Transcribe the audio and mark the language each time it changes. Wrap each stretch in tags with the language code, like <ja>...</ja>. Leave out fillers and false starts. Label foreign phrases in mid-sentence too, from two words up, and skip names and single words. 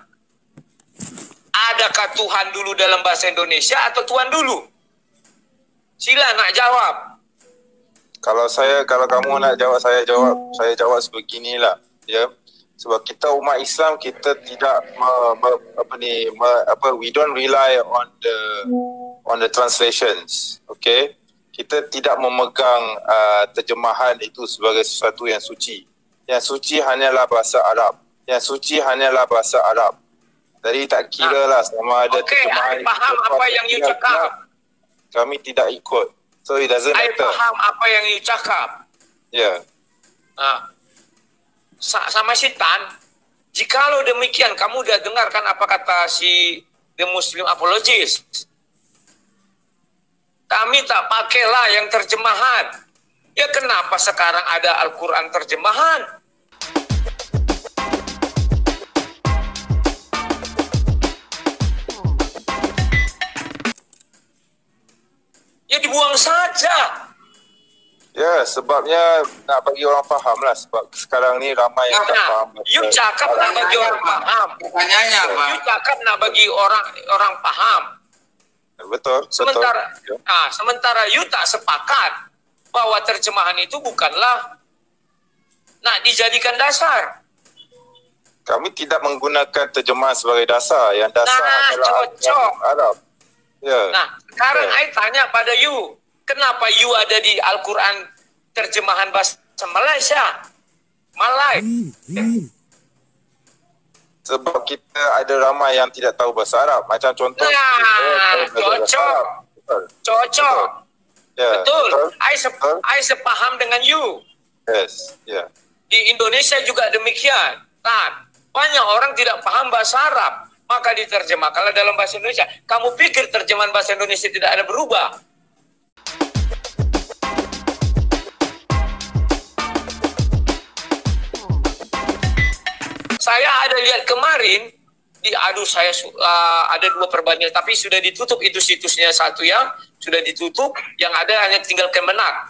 <ms>Adakah Tuhan dulu dalam bahasa Indonesia atau Tuhan dulu? Sila nak jawab. Kalau kamu nak jawab, saya jawab sebeginilah, ya. Sebab kita umat Islam, kita tidak</ms> <en>we don't rely on the translations,</en> <ms>okay? Kita tidak memegang terjemahan itu sebagai sesuatu yang suci. Yang suci hanyalah bahasa Arab. Yang suci hanyalah bahasa Arab. Jadi tak kira lah sama ada terjemahan. I faham apa yang you cakap. Kami tidak ikut.</ms> <en>So it doesn't matter.</en> <ms>I faham apa yang you cakap. Ya.</ms> <id>Nah, sama si Tan, jikalau demikian kamu udah dengarkan apa kata si The Muslim Apologist. Kami tak pakailah yang terjemahan. Ya kenapa sekarang ada Al-Quran terjemahan? Ya dibuang saja.</id> <ms>Ya, sebabnya nak bagi orang faham lah. Sebab sekarang ni ramai yang tak faham. You cakap nak bagi orang faham.</ms> <id>Pertanyaannya apa?</id> <ms>You cakap nak bagi orang faham. Betul.</ms> <id>Sementara you tak sepakat bahwa terjemahan itu bukanlah nak dijadikan dasar.</id> <ms>Kami tidak menggunakan terjemahan sebagai dasar. Yang dasar adalah</ms> <id>cocok.</id> <ms>Arab. Ya.</ms> <id>Nah, sekarang I tanya pada you, kenapa you ada di Al-Quran terjemahan bahasa Malaysia? Malay.</id> <ms>Sebab kita ada ramai yang tidak tahu bahasa Arab. Macam contoh.</ms> <id>Cocok. Cocok. Ya, betul. I sepaham dengan you.</id> <en>Yes.</en> <id>Ya. Di Indonesia juga demikian. Tan, banyak orang tidak paham bahasa Arab. Maka diterjemahkanlah dalam bahasa Indonesia. Kamu pikir terjemahan bahasa Indonesia tidak ada berubah? Saya ada lihat kemarin, saya ada 2 perbandingan, tapi sudah ditutup itu situsnya, satu yang sudah ditutup, yang ada hanya tinggal Kemenak.</id>